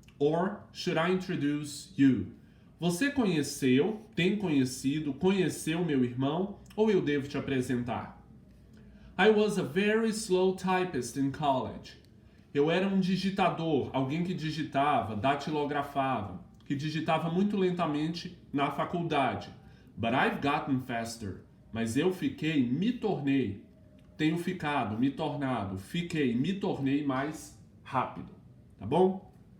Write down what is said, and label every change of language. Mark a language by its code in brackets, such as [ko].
[en] Or should I introduce you? [pt] Você tem conhecido, conheceu meu irmão? Ou eu devo te apresentar? [en] I was a very slow typist in college. [pt] Eu era um digitador, alguém que digitava, datilografava, que digitava muito lentamente na faculdade. [en] But I've gotten faster. [pt] Mas eu me tornei, tenho ficado, me tornado, me tornei mais rápido. Tá bom?